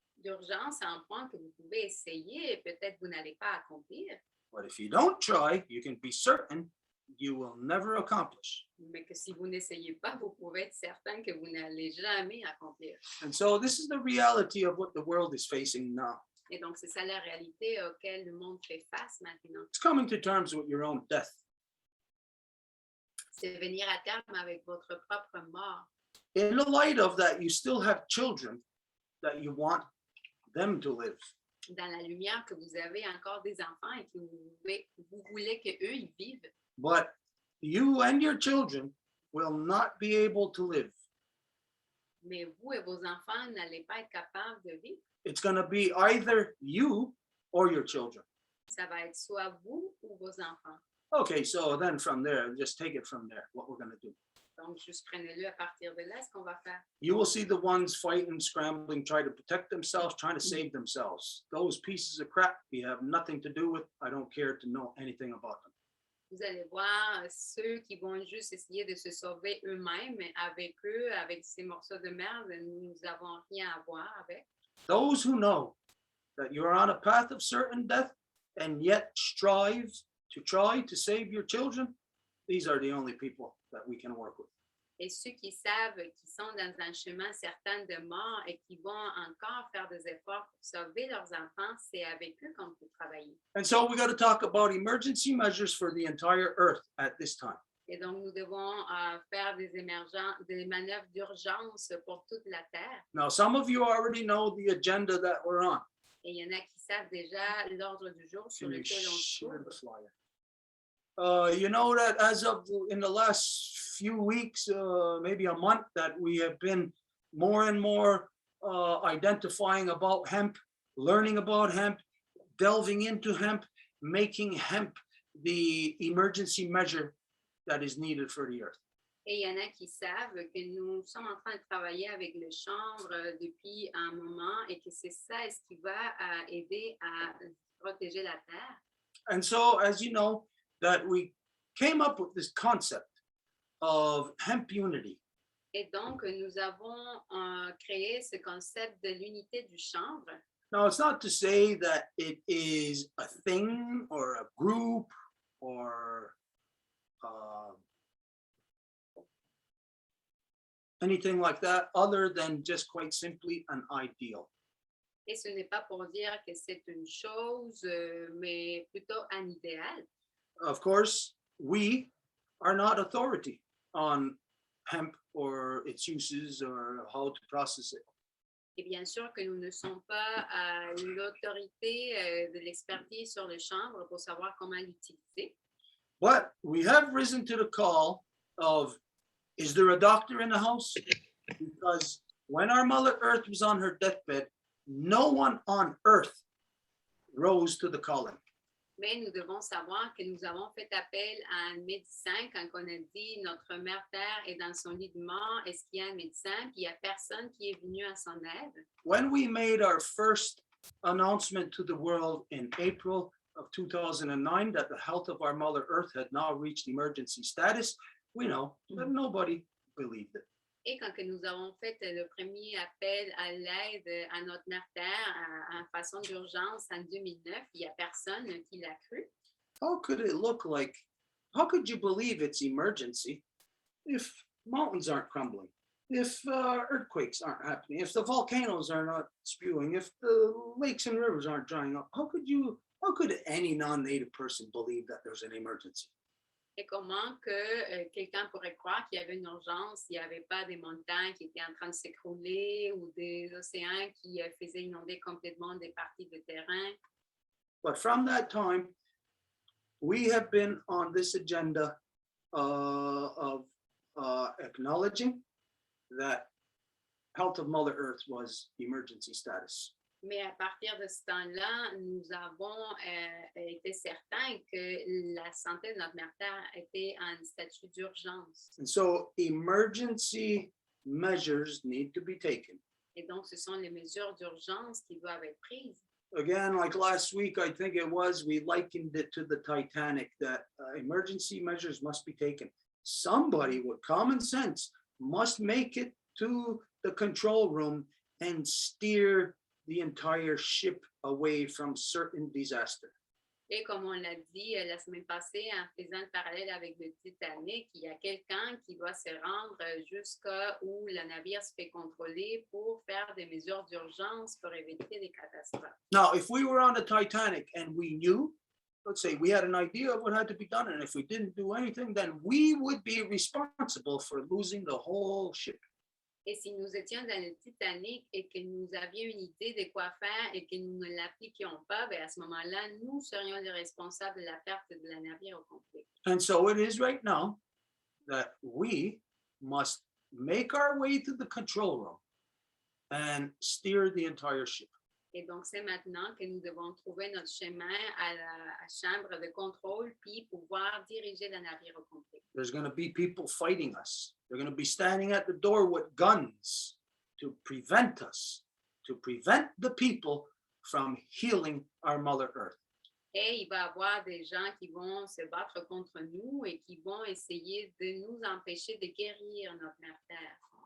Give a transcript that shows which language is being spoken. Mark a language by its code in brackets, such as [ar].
[fr] D'urgence à un point que vous pouvez essayer et peut-être vous n'allez pas accomplir, [en] But if you don't try, you can be certain you will never accomplish. [fr] mais que si vous n'essayez pas, vous pouvez être certain que vous n'allez jamais accomplir. [en] And so this is the reality of what the world is facing now. [fr] Et donc, c'est ça la réalité auquel le monde fait face maintenant. [en] It's coming to terms with your own death. [fr] C'est venir à terme avec votre propre mort. [en] In the light of that, you still have children that you want them to live. [fr] Dans la lumière que vous avez encore des enfants et que vous voulez qu'eux, ils vivent. [en] But you and your children will not be able to live. [fr] Mais vous et vos enfants n'allez pas être capables de vivre. [en] It's going to be either you or your children. [fr] Ça va être soit vous ou vos enfants. [en] Okay, so then from there, just take it from there, what we're going to do. [fr] Donc, juste prenez-le à partir de là, ce qu'on va faire. [en] You will see the ones fighting, scrambling, trying to protect themselves, trying to save themselves. Those pieces of crap you have nothing to do with. I don't care to know anything about them. [fr] Vous allez voir ceux qui vont juste essayer de se sauver eux-mêmes avec eux, avec ces morceaux de merde, nous n'avons rien à voir avec. [en] Those who know that you are on a path of certain death and yet strive to try to save your children, these are the only people that we can work with. [fr] Et ceux qui savent qu'ils sont dans un chemin certain de mort et qui vont encore faire des efforts pour sauver leurs enfants, c'est avec eux qu'on peut travailler. [en] And so we got to talk about emergency measures for the entire earth at this time. [fr] Et donc, nous devons faire des manœuvres d'urgence pour toute la Terre. [en] Now, some of you already know the agenda that we're on. [fr] Et il y en a qui savent déjà l'ordre du jour sur [en] Can you [fr] lequel on se [en] share [fr] trouve. [en] the flyer? You know that as of in the last few weeks, maybe a month, that we have been more and more identifying about hemp, learning about hemp, delving into hemp, making hemp the emergency measure that is needed for the earth. [fr] Et il y en a qui savent que nous sommes en train de travailler avec le chanvre depuis un moment et que c'est ça ce qui va aider à protéger la terre. [en] And so, as you know, that we came up with this concept of hemp unity. [fr] Et donc, nous avons créé ce concept de l'unité du chanvre. [en] Now, it's not to say that it is a thing or a group or anything like that, other than just quite simply an ideal. [fr] Et ce n'est pas pour dire que c'est une chose, mais plutôt un idéal. [en] Of course, we are not authority on hemp or its uses or how to process it. [fr] Et bien sûr que nous ne sommes pas l'autorité de l'expertise sur le chanvre pour savoir comment l'utiliser. [en] But we have risen to the call of, is there a doctor in the house? Because when our Mother Earth was on her deathbed, no one on earth rose to the calling. [fr] Mais nous devons savoir que nous avons fait appel à un médecin quand on a dit notre mère Terre est dans son lit de mort, est-ce qu'il y a un médecin? Puis il n'y a personne qui est venu à son aide. [en] When we made our first announcement to the world in April of 2009 that the health of our Mother Earth had now reached emergency status, we know that nobody believed it. [fr] Et quand que nous avons fait le premier appel à l'aide à notre mère Terre en façon d'urgence en 2009, il n'y a personne qui l'a cru. [en] How could it look like, how could you believe it's emergency if mountains aren't crumbling, if earthquakes aren't happening, if the volcanoes are not spewing, if the lakes and rivers aren't drying up? How could any non-native person believe that there's an emergency? [fr] Et comment que quelqu'un pourrait croire qu'il y avait une urgence, s'il n'y avait pas des montagnes qui étaient en train de s'écrouler ou des océans qui faisaient inonder complètement des parties de terrain. [en] But from that time, we have been on this agenda of acknowledging that health of Mother Earth was emergency status. [fr] Mais à partir de ce temps-là, nous avons été certains que la santé de notre mère Terre était en statut d'urgence. [en] And so emergency measures need to be taken. [fr] Et donc, ce sont les mesures d'urgence qui doivent être prises. [en] Again, like last week, I think it was, we likened it to the Titanic, that emergency measures must be taken. Somebody with common sense must make it to the control room and steer the entire ship away from certain disaster. [fr] Et comme on l'a dit la semaine passée, en faisant le parallèle avec le Titanic, il y a quelqu'un qui doit se rendre jusqu'à où le navire se fait contrôler pour faire des mesures d'urgence pour éviter des catastrophes. [en] Now, if we were on the Titanic and we knew, let's say we had an idea of what had to be done, and if we didn't do anything, then we would be responsible for losing the whole ship. [fr] Et si nous étions dans le Titanic et que nous avions une idée de quoi faire et que nous ne l'appliquions pas, bien à ce moment-là, nous serions les responsables de la perte de la navire au complet. [en] And so it is right now that we must make our way to the control room and steer the entire ship. [fr] Et donc, c'est maintenant que nous devons trouver notre chemin à la chambre de contrôle puis pouvoir diriger le navire au complet. [en] There's going to be people fighting us. They're going to be standing at the door with guns to prevent us, to prevent the people from healing our Mother Earth. [fr] Et il va y avoir des gens qui vont se battre contre nous et qui vont essayer de nous empêcher de guérir notre mère Terre.